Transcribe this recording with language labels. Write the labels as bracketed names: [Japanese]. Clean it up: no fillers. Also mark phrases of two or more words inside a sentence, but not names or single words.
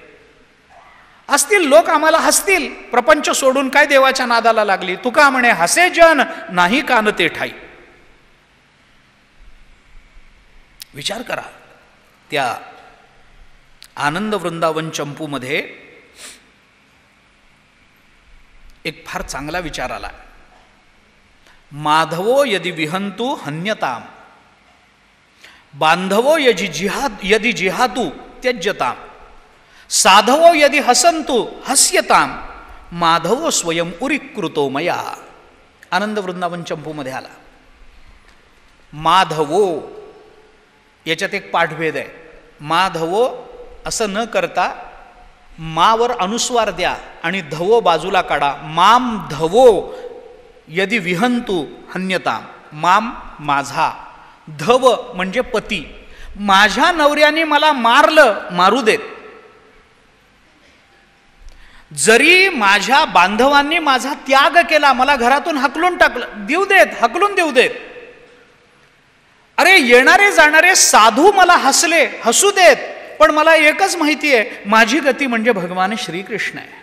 [Marathi] असतील लोक आम्हाला हसतील, प्रपंच सोडून काय देवाच्या नादाला लागली, तुका म्हणे हसे जन नाही कान ते ठाई. विचार करा, त्या आनंद वृंदावन चंपूमध्ये एक फार चांगला विचार आला. [Sanskrit] माधवो यदि विहंतु हन्यताम, बांधवो यदि जिहातु त्यज्यताम, साधवो यदि हसंतु हस्यताम, माधवो स्वयं उरीकृतो मया. [Marathi] आनंद वृंदावन चंपूमध्ये आला. माधवो याच्यात एक पाठभेद आहे. माधवो असं न करता मावर अनुस्वार द्या आणि धवो बाजूला काढा. [Sanskrit] माम धवो यदि विहंतु हन्यताम, [Marathi] माम माझा, धव म्हणजे पती. माझ्या नवऱ्याने मला मारलं, मारू देत. जरी माझ्या बांधवांनी माझा त्याग केला, मला घरातून हकलून टाकलं, देऊ देत, हकलून देऊ देत. अरे येणारे जाणारे साधू मला हसले, हसू देत, पण मला एकच माहिती आहे, माझी गती म्हणजे भगवान श्रीकृष्ण आहे.